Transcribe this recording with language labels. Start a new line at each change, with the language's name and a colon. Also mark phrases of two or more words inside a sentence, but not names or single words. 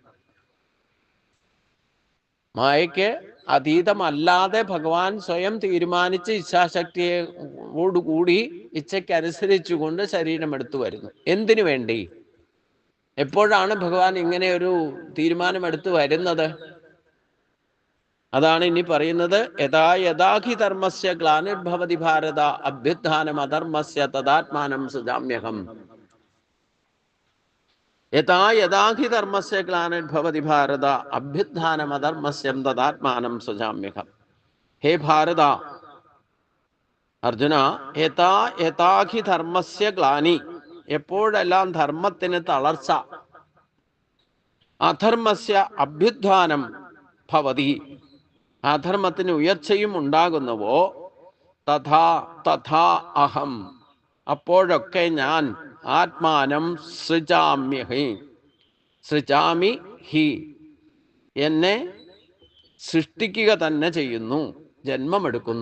Malayalam: മായയ്ക്ക് അതീതമല്ലാതെ ഭഗവാൻ സ്വയം തീരുമാനിച്ച് ഇച്ഛാശക്തിയോടുകൂടി ഇച്ഛയ്ക്കനുസരിച്ചുകൊണ്ട് ശരീരമെടുത്തു വരുന്നു. എന്തിനു വേണ്ടി? എപ്പോഴാണ് ഭഗവാൻ ഇങ്ങനെ ഒരു തീരുമാനമെടുത്തു വരുന്നത്? അതാണ് ഇനി പറയുന്നത്.
Sanskrit: യഥാ യഥാഹി ധർമ്മസ്യ ഗ്ലാനിർഭവതി ഭാരത അഭ്യുത്ഥാനം അധർമ്മസ്യ തദാത്മാനം സൃജാമ്യഹം. യഥാ യഥാഹി ധർമ്മസ്യ ഗ്ലാനിർഭവതി ഭാരത അഭ്യുത്ഥാനം അധർമ്മസ്യം തദാത്മാനം സൃജാമ്യഹം. ഹേ ഭാരത, അർജുന, യഥാ യഥാഹി ധർമ്മസ്യ ഗ്ലാനി,
Malayalam: എപ്പോഴെല്ലാം ധർമ്മത്തിന് തളർച്ച,
Sanskrit: അധർമ്മസ്യ അഭ്യുത്ഥാനം ഭവതി,
Malayalam: അധർമ്മത്തിന് ഉയർച്ചയും ഉണ്ടാകുന്നുവോ,
Sanskrit: തഥാ തഥാ അഹം,
Malayalam: അപ്പോഴൊക്കെ ഞാൻ
Sanskrit: ആത്മാനം സൃജാമ്യഹി, സൃജാമി ഹി,
Malayalam: എന്നെ സൃഷ്ടിക്കുക തന്നെ ചെയ്യുന്നു, ജന്മമെടുക്കുന്നു.